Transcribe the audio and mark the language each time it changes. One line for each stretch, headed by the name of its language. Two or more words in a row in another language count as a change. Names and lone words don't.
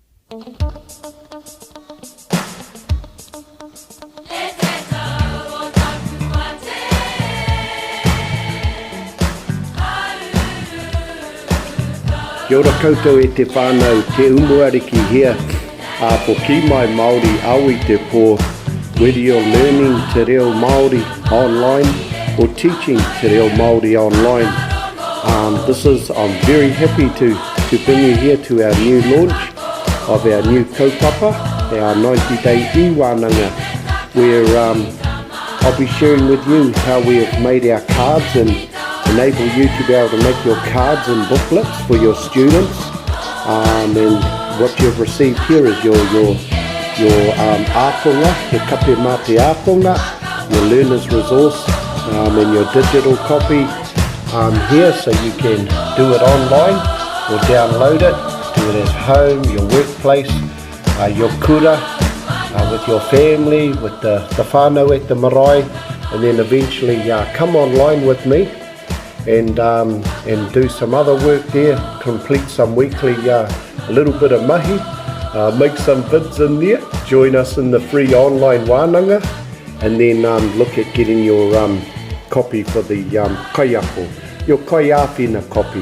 Māori: Kia ora koutou e te whānau, te Umuariki
English: here for
Māori: Kiimai Māori Aoitepö,
English: whether you're learning
Māori: te reo Māori
English: online or teaching
Māori: te reo Māori
English: online. I'm very happy to bring you here to our new launch of our new kaupapa, our 90-day iiWāNANGA, where I'll be sharing with you how we have made our cards and enable you to be able to make your cards and booklets for your students. And what you've received here is your ākonga,
Māori: he kape mā te ākonga,
English: your learner's resource, and your digital copy here, so you can do it online or download it, do it at home, your workplace, your kura, with your family, with the whānau at the marae, and then eventually come online with me and do some other work there, complete some weekly a little bit of mahi, make some vids in there, join us in the free online wānanga, and then look at getting your copy for the kaiako, your kaiawhina copy.